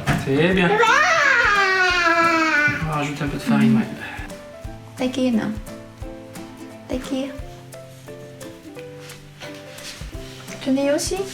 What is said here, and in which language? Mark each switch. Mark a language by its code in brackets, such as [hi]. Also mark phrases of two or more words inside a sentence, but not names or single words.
[fr] C'est bien. On va rajouter un peu de farine, ouais. [vi] Tay kia nào. Tay kia. [fr] Johnny aussi.